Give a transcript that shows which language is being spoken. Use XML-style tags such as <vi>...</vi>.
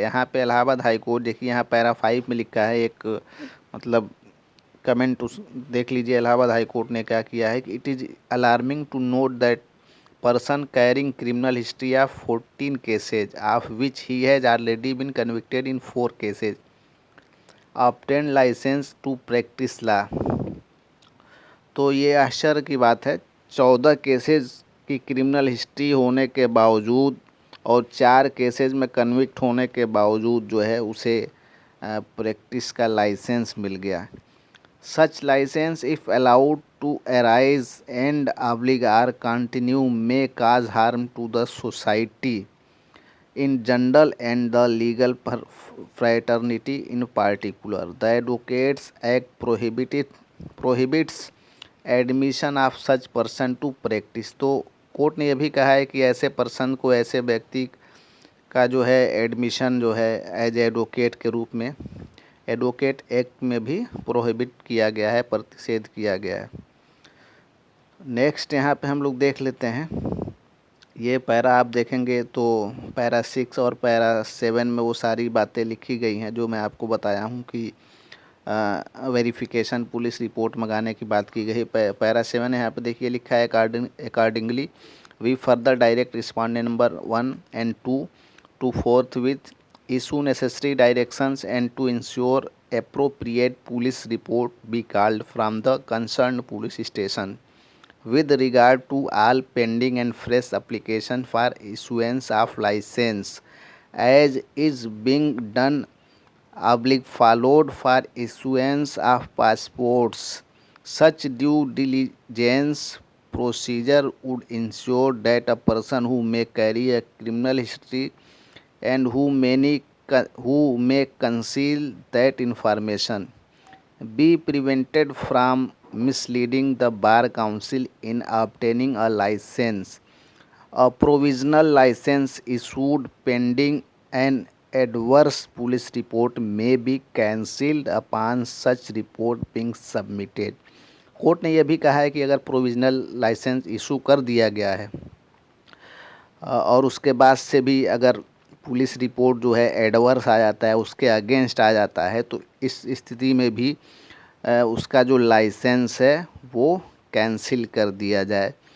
<hi>यहाँ पे Allahabad high court देखिए, यहाँ पैरा 5 में लिखा है एक मतलब कमेंट, उस देख लीजिए इलाहाबाद हाई कोर्ट ने क्या किया है कि</hi> <en>It is alarming to note that person carrying criminal history of 14 cases of which he has already been convicted in 4 cases obtained license to practice law।</en> <hi>तो ये आश्चर्य की बात है, 14 केसेस की क्रिमिनल हिस्ट्री होने के बावजूद और 4 केसेस में कन्विक्ट होने के बावजूद जो है उसे प्रैक्टिस का लाइसेंस मिल गया।</hi> <en>Such license, if allowed to arise and are continue, may cause harm to the society in general and the legal fraternity in particular. The Advocates Act prohibits admission of such person to practice।</en> <hi>तो court ने यह भी कहा है कि ऐसे person को, ऐसे व्यक्ति का जो है एडमिशन जो है एज एडवोकेट के रूप में एडवोकेट एक्ट में भी प्रोहिबिट किया गया है, प्रतिषेध किया गया है। नेक्स्ट यहाँ पे हम लोग देख लेते हैं, ये पैरा आप देखेंगे तो पैरा 6 और पैरा 7 में वो सारी बातें लिखी गई हैं जो मैं आपको बताया हूँ कि वेरिफिकेशन पुलिस रिपोर्ट मंगाने की बात की गई। पैरा 7 यहाँ पे देखिए लिखा है,</hi> <en>Accordingly we further direct respondent number 1 and 2 to forthwith issue necessary directions and to ensure appropriate police report be called from the concerned police station with regard to all pending and fresh application for issuance of license as is being done followed for issuance of passports. Such due diligence procedure would ensure that a person who may carry a criminal history and who may conceal that information be prevented from misleading the bar council in obtaining a license. A provisional license issued pending an adverse police report may be cancelled upon such report being submitted।</en> <hi>Court ने यह भी कहा है कि अगर provisional license issue कर दिया गया है और उसके बाद से भी अगर पुलिस रिपोर्ट जो है एडवर्स आ जाता है, उसके अगेंस्ट आ जाता है, तो इस स्थिति में भी उसका जो लाइसेंस है वो कैंसिल कर दिया जाए।</hi>